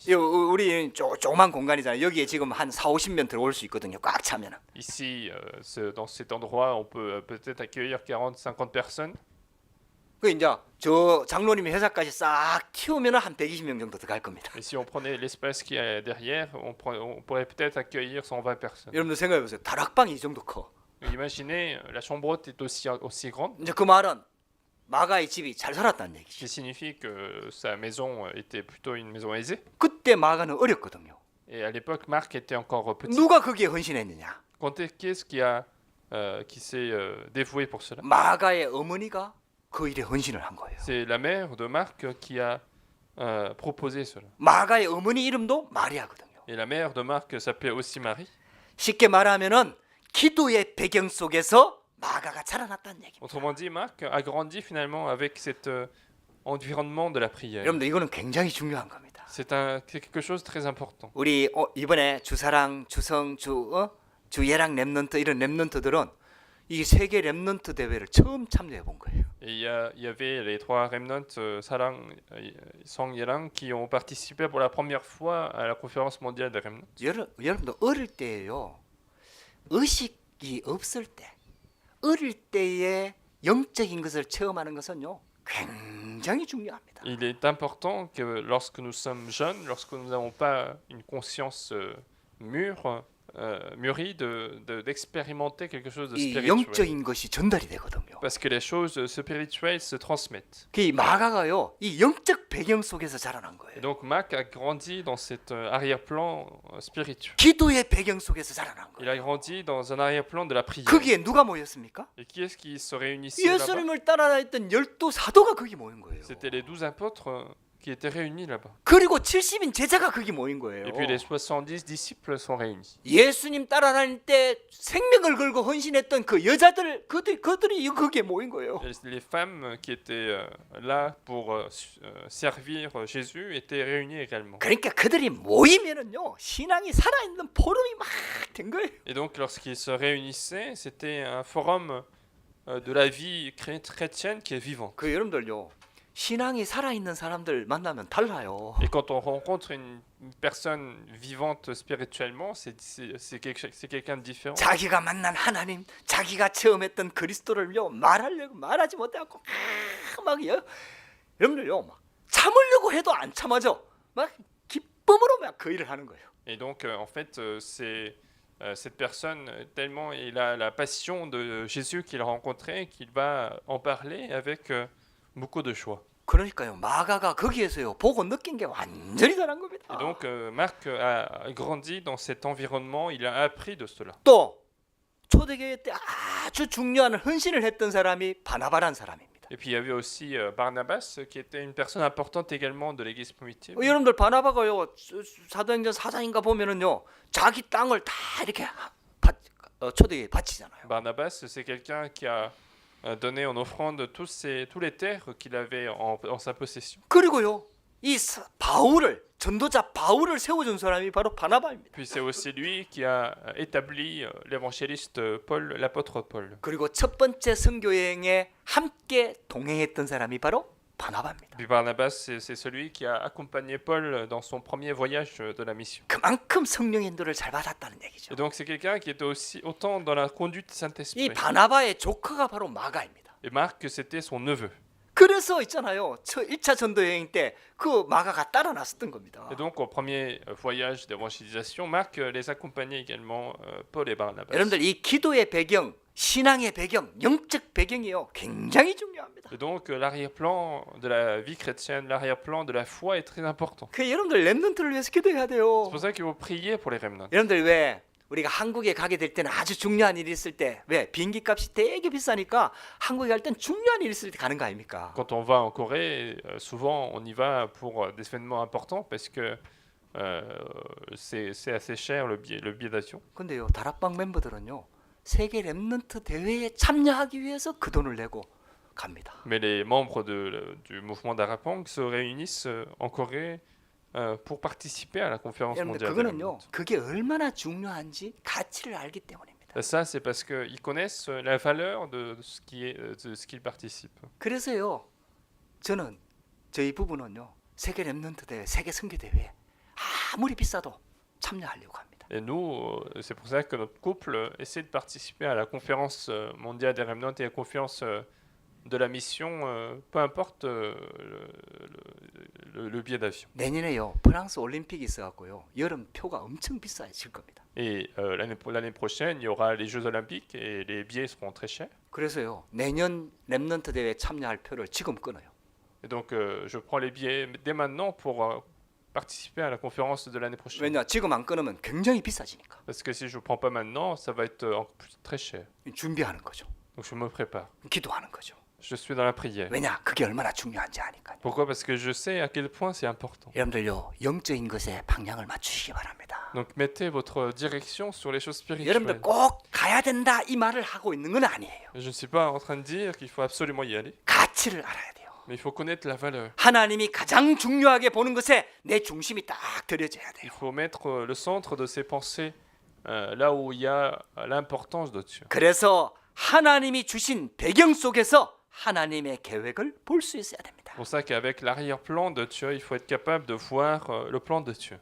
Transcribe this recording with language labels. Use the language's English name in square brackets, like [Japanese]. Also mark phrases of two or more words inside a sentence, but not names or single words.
[Korean] 우리 조그만 공간이잖아요. 여기에 지금 한 4, 50명 들어올 수 있거든요. 꽉 차면. [French] Ici, dans cet endroit, on peut peut-être accueillir 40, 50 personnes. [Korean] 그 이제 저 장로님이 회사까지 싹 튀우면 한 120명 정도 들어갈 겁니다. [French] Et si on prenait l'espace qui est derrière, on pourrait peut-être accueillir 120 personnes. [Korean] 여러분들 생각해 보세요. 다락방이 이 정도 커. [French] Imaginez, la chambre haute est aussi grande, [Korean] 이제 그 말은 마가의 집이 잘 살았다는 [French] ce [Korean] 얘기죠. [French] qui signifie que sa maison était plutôt une maison aisée. [Korean] 그때 마가는 어렸거든요. [French] Et à l'époque, Marc était encore petit. [Korean] 누가 거기에 헌신했느냐? [French] Qui est-ce qui s'est dévoué pour cela? [Korean] 마가의 어머니가 그 일에 헌신을 한 거예요. [French] C'est la mère de Marc qui a proposé cela. [Korean] 마가의 어머니 이름도 마리아거든요. [French] Et la mère de Marc s'appelait aussi Marie. [Korean] 쉽게 말하면은 기도의 배경 속에서 마가가 자라났다는 얘기입니다. [French] Autrement dit, Marc a grandi finalement avec cet environnement de la prière. [Korean] 여러분들 이거는 굉장히 중요한 겁니다. [French] C'est quelque chose de très important. [Korean] 우리 이번에 주사랑, 주성, 주예랑 랩넌트 이런 랩넌트들은 이 세계 랩넌트 대회를 처음 참여해 본 거예요. [French] Et il y avait les trois remnants, Sarang, Song Yelang, qui ont participé pour la première fois à la conférence mondiale des remnants. [Korean] 여러분들 어릴 때요 의식이 없을 때, 어릴 때의 영적인 것을 체험하는 것은요 굉장히 중요합니다. [French] Il est important que lorsque nous sommes jeunes, lorsque nous n'avons pas une conscience mûrie, d'expérimenter quelque chose de [Korean] 이 [French] spirituel. [Korean] 영적인 것이 전달이 되거든요. [French] Parce que les choses spirituelles se transmettent. [Korean] 그 마가가요 이 영적 배경 속에서 자라난 [French] Et [Korean] 거예요. [French] donc Marc a grandi dans cet arrière-plan spirituel. [Korean] 기도의 배경 속에서 자라난 [French] Il [Korean] 거예요. [French] a grandi dans un arrière-plan de la prière. [Korean] 거기에 누가 모였습니까? [French] Et qui est-ce qui se réunissait là-bas? [Korean] 예수님을 따라다녔던 12 사도가 거기 모인 거예요. [French] C'était les 12 apôtres qui étaient réunis là-bas. [Korean] 그리고 70인 제자가 거기 모인 거예요. [French] Et puis les 70 disciples sont réunis. [Korean] 예수님 따라다닐 때 생명을 걸고 헌신했던 그 여자들 그들이 거기에 모인 거예요. [French] Et les femmes qui étaient là pour servir Jésus étaient réunies également. [Korean] 그러니까 그들이 모이면은요 신앙이 살아있는 포럼이 막 된 거예요. [French] Et donc lorsqu'ils se réunissaient, c'était un forum de la vie chrétienne qui est vivante. [Korean] 그 여러분들요 신앙이 살아있는 사람들 만나면 달라요. [French] Et quand on rencontre une personne vivante spirituellement, c'est quelqu'un de différent. [Korean] 자기가 만난 하나님, 자기가 체험했던 그리스도를요 말하지 못해갖고 막요 여러분들요 막 참으려고 해도 안 참아져. 막 기쁨으로 막 그 일을 하는 거예요. [French] Et donc en fait, c'est cette personne, tellement il a la passion de Jésus qu'il a rencontré, qu'il va en parler avec beaucoup de joie. [Korean] 그러니까요 마가가 거기에서요 보고 느낀 게 완전히 다른 겁니다. [French] Et donc Marc a grandi dans cet environnement, il a appris de cela. [Korean] 또 초대교회 때 아주 중요한 헌신을 했던 사람이 바나바란 사람입니다. [French] Et puis il y avait aussi Barnabas qui était une personne importante également de l'église primitive. [Korean] 여러분들 바나바가요 사도행전 4장인가 보면은요 자기 땅을 다 이렇게 초대교회에 바치잖아요. [French] Barnabas, c'est quelqu'un qui a donné en offrande tous les terres qu'il avait en sa possession. [Korean] 그리고요 이 바울을 전도자 바울을 세워준 사람이 바로 바나바입니다. [French] Puis c'est aussi lui qui a établi l'évangéliste Paul, l'apôtre Paul. [Korean] 그리고 첫 번째 선교 여행에 함께 동행했던 사람이 바로 바나바입니다. [French] Puis Barnabas, c'est celui qui a accompagné Paul dans son premier voyage de la mission. [Korean] 그만큼 성령 인도를 잘 받았다는 얘기죠. [French] Et donc c'est quelqu'un qui était aussi autant dans la conduite du [Korean] 이 [French] Saint-Esprit. [Korean] 바나바의 조카가 바로 마가입니다. [French] Et Marc, c'était son neveu. [Korean] 그래서 있잖아요. 1차 전도 여행 때 그 마가가 따라 나섰던 겁니다. [French] Et donc au premier voyage d'évangélisation, Marc les accompagnait également, Paul et Barnabas. [Korean] 여러분들 이 기도의 배경, 신앙의 배경, 영적 배경이요. 굉장히 중요합니다. [French] Et donc l'arrière-plan de la vie chrétienne, l'arrière-plan de la foi est très important. [Korean] 그 여러분들 랩넌트를 위해서 기도해야 [French] C'est [Korean] 돼요. [French] pour ça qu'il faut prier pour les remnants. [Korean] 여러분들 왜 우리가 한국에 가게 될 때는 아주 중요한 일이 있을 때 왜 비행기 값이 되게 비싸니까 한국에 갈 땐 중요한 일이 있을 때 가는 거 아닙니까? [French] Quand on va en Corée, souvent on y va pour des événements importants parce que c'est assez cher le billet d'avion. [Korean] 근데요 다락방 멤버들은요 세계 랩넌트 대회에 참여하기 위해서 그 돈을 내고 갑니다. [French] Mais les membres du mouvement d'Arapang se réunissent en Corée pour participer à la conférence [Korean] 여러분들 [French] mondiale des [Korean] 그거는요 [French] remnants. [Korean] 그게 얼마나 중요한지 가치를 알기 때문입니다. [French] Ça, c'est parce qu'ils connaissent la valeur de ce qu'ils participent. [Korean] 그래서요 저는 저희 부부는요 세계 랩넌트 대회, 세계 선교 대회에 아무리 비싸도 참여하려고 합니다. [French] Et nous, c'est pour ça que notre couple essaie de participer à la conférence mondiale des Remnants et à la conférence de la mission, peu importe le billet d'avion. [Korean] 내년에요 프랑스 올림픽이 있어갖고요 여름 표가 엄청 비싸질 겁니다. [French] Et l'année prochaine, il y aura les Jeux Olympiques et les billets seront très chers. [Korean] 그래서요 내년 랩넌트 대회 참여할 표를 지금 끊어요. [French] Et donc, je prends les billets dès maintenant pour participer à la conférence de l'année prochaine. [Korean] 왜냐 지금 안 끊으면 굉장히 비싸지니까. [French] Parce que si je ne prends pas maintenant, ça va être encore très cher. [Korean] 준비하는 거죠. [French] Donc, je me prépare. [Korean] 기도하는 거죠. [French] Je suis dans la prière. [Korean] 왜냐 그게 얼마나 중요한지 아니까요. [French] Pourquoi? Parce que je sais à quel point c'est important. [Korean] 여러분들요 영적인 것에 방향을 맞추시기 바랍니다. [French] Donc, mettez votre direction sur les choses spirituelles. [Korean] 여러분들 꼭 가야 된다 이 말을 하고 있는 건 아니에요. [French] Je ne suis pas en train de dire qu'il faut absolument y aller, [Korean] 가치를 알아야 돼요. [French] mais il faut connaître la valeur. [Korean] 하나님이 가장 중요하게 보는 것에 내 중심이 딱 들여져야 [French] Il [Korean] 돼요. [French] faut mettre le centre de ses pensées là où il y a l'importance de Dieu. [Korean] 그래서 하나님이 주신 배경 속에서 하나님의 계획을 볼 수 있어야 됩니다. [French] C'est pour ça qu'avec l'arrière-plan de Dieu, il faut être capable de voir le plan de Dieu.